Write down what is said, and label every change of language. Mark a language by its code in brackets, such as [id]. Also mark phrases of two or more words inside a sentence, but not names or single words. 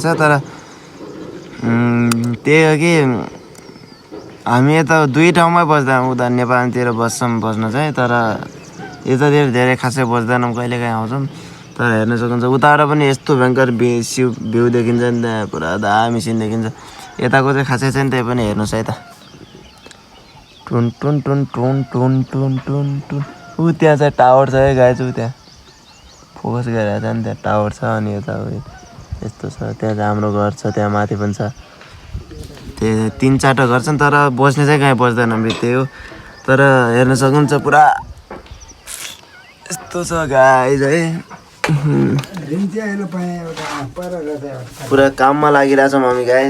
[ne] तर त्यही हो कि हामी यता 2 ठाउँमै बस्दा, उता नेपालतिर बस्न चाहिँ, तर यतातिर धेरै खासै बस्दैनौँ, कहिलेकाहीँ आउँछौँ। तर हेर्न सक्नुहुन्छ उताबाट पनि यस्तो भयङ्कर भ्यू देखिन्छ नि, त्यहाँ पुरा दामी सिन देखिन्छ। यताको चाहिँ खासै छैन, त्यही पनि हेर्नुहोस् है त। टुन टुन टुन टुन टुन टुन टुन टुन। ऊ त्यहाँ चाहिँ टावर छ है गाइज, ऊ त्यहाँ फोकस गरेर छ नि, त्यहाँ टावर छ। अनि यता यस्तो छ, त्यहाँ चाहिँ हाम्रो घर छ, त्यहाँ माथि पनि छ। त्यो 3-4 घर छन्, तर बस्ने चाहिँ कहीँ बस्दैन त्यही हो। तर हेर्न सक्नुहुन्छ पुरा यस्तो छ गाइज है, पुरा काममा लागिरहेछौँ हामी गाइज।